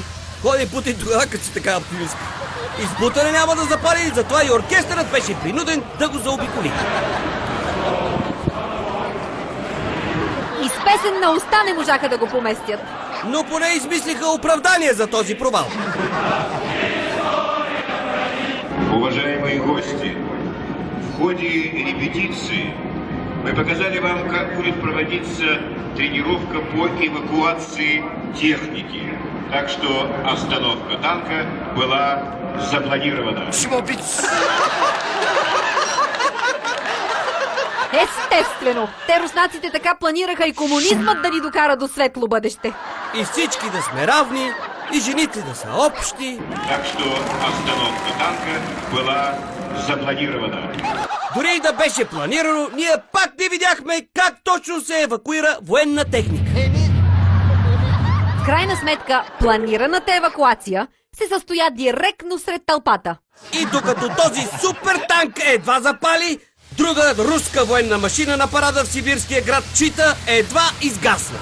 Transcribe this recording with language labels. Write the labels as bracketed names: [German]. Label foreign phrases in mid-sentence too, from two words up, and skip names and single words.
[Bulgarian] Ходи Путин тогава, като си така оптимист. И с бутане няма да запали, затова и оркестърът беше принуден да го заобиколи. И с песен на уста не можаха да го поместят. Но поне измислиха оправдание за този провал. [Russian] Уважаемые гости, в ходе репетиции мы показали вам, как будет проводиться тренировка по эвакуации техники. Так что остановка танка была запланирована. [Bulgarian] Естествено! Те руснаците така планираха и комунизмът да ни докара до светло бъдеще. И всички да сме равни, и жените да са общи. [Russian] Так что остановка танка была запланирована. [Bulgarian] Дори и да беше планирано, ние пак не видяхме как точно се евакуира военна техника. В крайна сметка, планираната евакуация се състоя директно сред тълпата. И докато този супер танк едва запали, друга руска военна машина на парада в сибирския град Чита едва изгасна.